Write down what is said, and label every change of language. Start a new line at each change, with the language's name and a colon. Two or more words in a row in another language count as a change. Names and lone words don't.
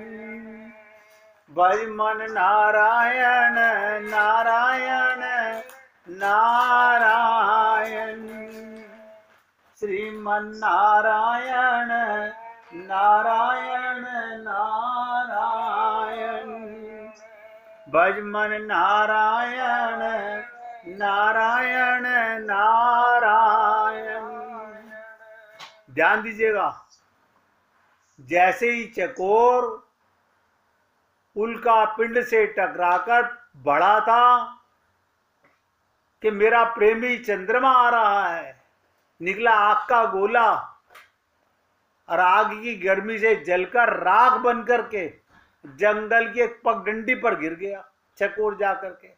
Hindi: भज मन नारायण नारायण नारायण। श्रीमन नारायण नारायण नारायण। भज मन नारायण नारायण नारायण। ध्यान दीजिएगा, जैसे ही चकोर उल्का पिंड से टकराकर बढ़ा था कि मेरा प्रेमी चंद्रमा आ रहा है, निकला आग का गोला और आग की गर्मी से जलकर राख बनकर के जंगल की एक पगडंडी पर गिर गया चकोर जाकर के।